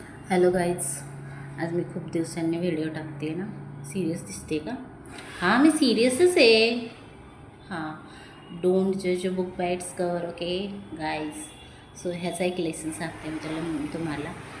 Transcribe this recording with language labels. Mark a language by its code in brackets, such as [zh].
[mr] Hello guys, आज मी खूप दिवसांनी व्हिडिओ टाकते ना. सिरियस दिसते का? हां, मी सिरियसच आहे. [en] हां, डोंट जज a book by its cover. [mr] Okay guys, so ह्याचा एक लेसन सांगते मी तुम्हाला.